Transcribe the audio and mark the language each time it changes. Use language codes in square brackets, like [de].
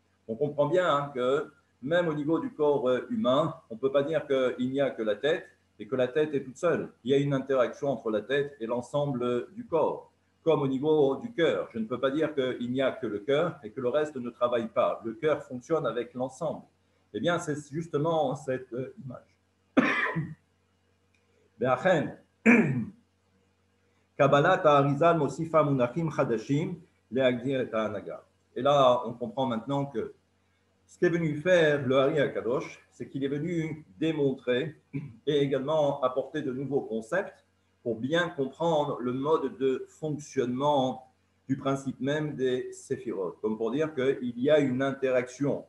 [fr] On comprend bien que même au niveau du corps humain, on ne peut pas dire qu'il n'y a que la tête et que la tête est toute seule. Il y a une interaction entre la tête et l'ensemble du corps. Comme au niveau du cœur, je ne peux pas dire qu'il n'y a que le cœur et que le reste ne travaille pas. Le cœur fonctionne avec l'ensemble. Eh bien, c'est justement cette image. [he] ואכן, קבלת האריזה מוסיפה מונחים חדשים להגדיר את ההנהגה. [fr] Et là, on comprend maintenant que ce qu'est venu faire le Hari Akadosh, c'est qu'il est venu démontrer et également apporter de nouveaux concepts pour bien comprendre le mode de fonctionnement du principe même des séphirot, comme pour dire qu'il y a une interaction.